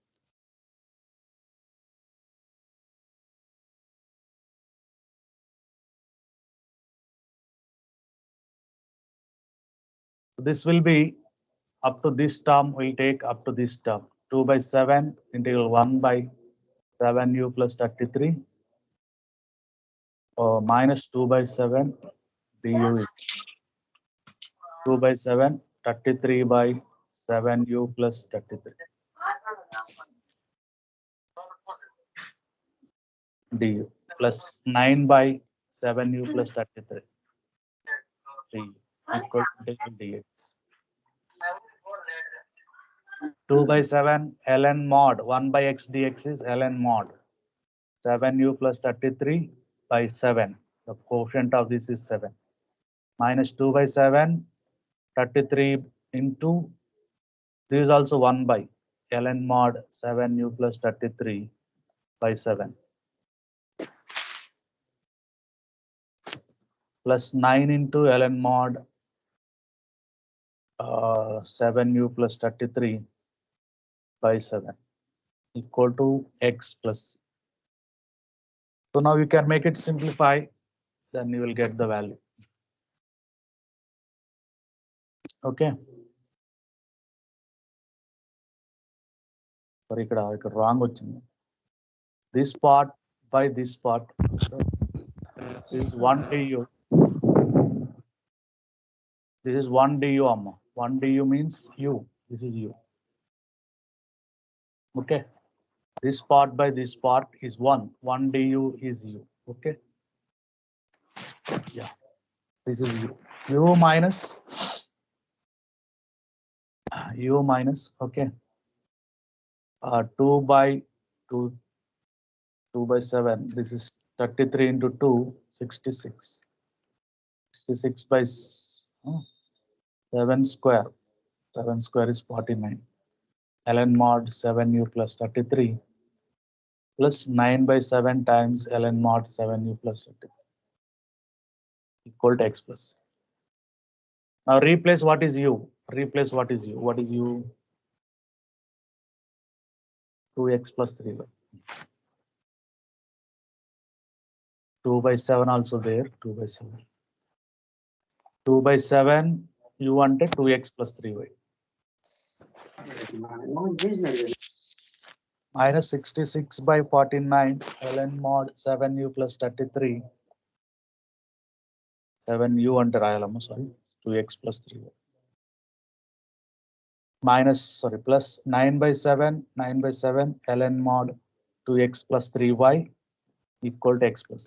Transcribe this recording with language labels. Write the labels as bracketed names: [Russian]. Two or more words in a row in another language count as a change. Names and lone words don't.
[English] This will be up to this term, we'll take up to this term. 2 by 7 integral 1 by 7u plus 33 minus 2 by 7 du is 2 by 7 33 by 7u plus 33 du plus 9 by 7u plus 33 du equal to integral dx. 2 by 7 ln mod 1 by x dx is ln mod 7u plus 33 by 7. The quotient of this is 7 minus 2 by 7 33 into this is also 1 by ln mod 7u plus 33 by 7 plus 9 into ln mod 7u plus 33 by 7 equal to x plus c. So now you can make it simplify, then you will get the value. [Telugu] Okay. Sorry, ఇక్కడ wrong వచ్చింది. [English] This part by this part is 1 du. This is 1 du, amma. 1 du means u. This is u. Okay. This part by this part is 1. 1 du is u. Okay. Yeah. This is u. U minus. Okay. 2 by 2. 2 by 7. This is 33 into 2, 66. 66 by 7 square. 7 square is 49. Ln mod 7u plus 33 plus 9 by 7 times ln mod 7u plus 33 equal to x plus. Now replace what is u. Replace what is u. What is u? 2x plus 3y. 2 by 7 also there. 2 by 7. 2 by 7 u ante 2x plus 3y. Minus 66 by 49 ln mod 7u plus 33. [Telugu] 7u అంటే రాయాలమ్మ, [English] sorry, 2x plus 3y. Minus, sorry, plus 9 by 7 ln mod 2x plus 3y equal to x plus.